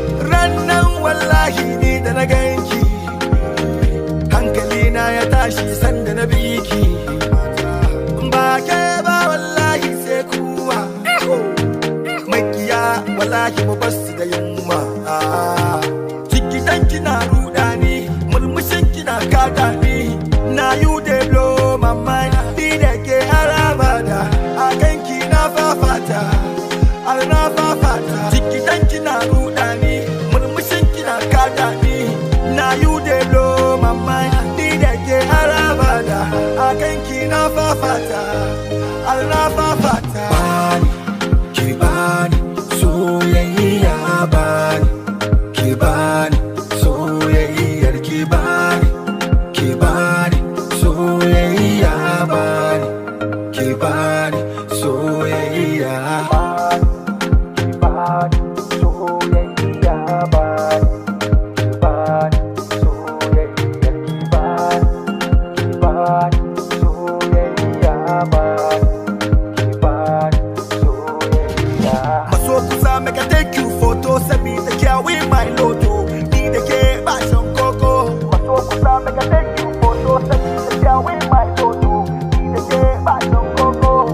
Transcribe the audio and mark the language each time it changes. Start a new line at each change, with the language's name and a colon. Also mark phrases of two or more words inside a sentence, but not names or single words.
Hausa: Rannan wallahi ni da na ganki. Hankalina ya tashi sanda na bi ki. Ba ke ba wallahi sai kuwa. Makiya wallahi mu bar su da yunwa. Jikitan kina ruɗa ni, murmushin kina kada ni.
Nigerian Pidgin: Na you dey blow my mind,
Hausa: ni da ke har abada. A kanki na fafata, har na fafata. Jikitan kina ruɗa ni, murmushin kina kada ni.
Nigerian Pidgin: Na you dey blow my mind,
Hausa: ni da ke har abada. A kanki na fafata, har na fafata. Bani, ki bani, soyayya bani. Ki bani, soyayyar ki bani. Ki bani, soyayya bani. Ki bani, soyayya. Ki bani, soyayya bani. Ki bani, soyayyar ki bani. Ki bani, soyayya bani. Ki bani, soyayya. Maso kusa
Nigerian Pidgin: make I take you photo,
Hausa: sabida kya we my loto. Ni da ke ba shan koko. Maso kusa
Nigerian Pidgin: make I take you photo,
Hausa: sabida kya we my loto. Ni da ke ba shan koko.